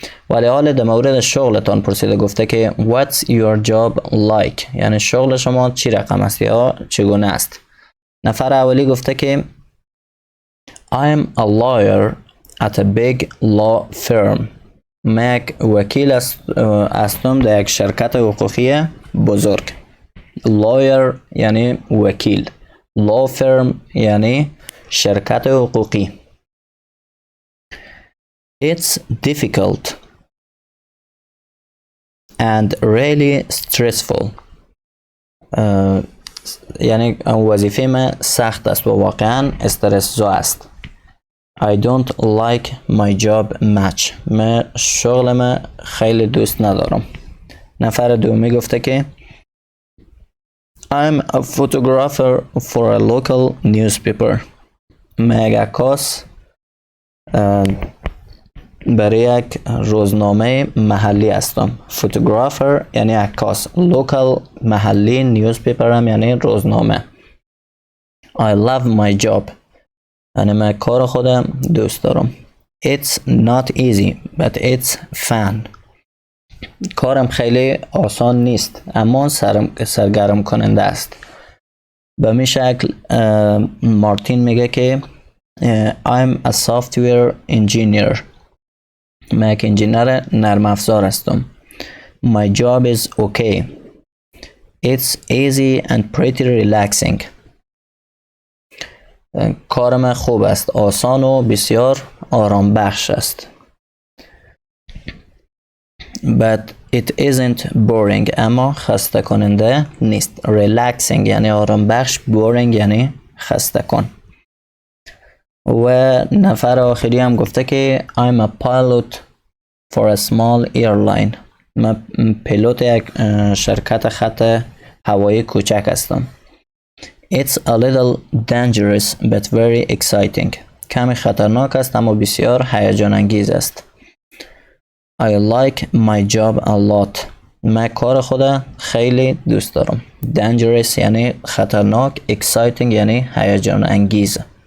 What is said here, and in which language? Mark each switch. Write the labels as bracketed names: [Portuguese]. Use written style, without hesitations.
[Persian] ولی حال در مورد شغلتان پرسیده، گفته که [English] What's your job like؟ [Persian] یعنی شغل شما چی رقم است یا چگونه است؟ نفر اولی گفته که [English] I'm a lawyer at a big law firm. [Persian] من یک وکیل هستم در یک شرکت حقوقی بزرگ. lawyer یعنی وکیل، law firm یعنی شرکت حقوقی. [English] It's difficult and really stressful. [Persian] یعنی وظیفه من سخت است و واقعا استرس زا است. [English] I don't like my job much. [Persian] من شغل من خیلی دوست ندارم. نفر دومی گفته که [English] I'm a photographer for a local newspaper. [Persian] من یک عکاس برای یک روزنامه محلی هستم. فوتوگرافر یعنی عکاس، لوکال محلی، نیوزپیپر هم یعنی روزنامه. [English] I love my job. [Persian] یعنی من کار خودم دوست دارم. [English] It's not easy but it's fun. [Persian] کارم خیلی آسان نیست اما سرگرم کننده است. به می شکل مارتین میگه که [English] I'm a software engineer. [Persian] من یک انجینر نرم افزار هستم. [English] My job is okay. It's easy and pretty relaxing. [Persian] کارم خوب است، آسان و بسیار آرام بخش است. [English] But it isn't boring. [Persian] اما خسته کننده نیست. Relaxing یعنی آرام بخش، boring یعنی خسته کن. و نفر آخری هم گفته که [English] I'm a pilot for a small airline. [Persian] من پیلوت یک شرکت خط هوایی کوچک هستم. [English] It's a little dangerous but very exciting. [Persian] کمی خطرناک است اما بسیار هیجان انگیز است. [English] I like my job a lot. [Persian] من کار خودم خیلی دوست دارم. Dangerous یعنی خطرناک. Exciting یعنی هیجان انگیز.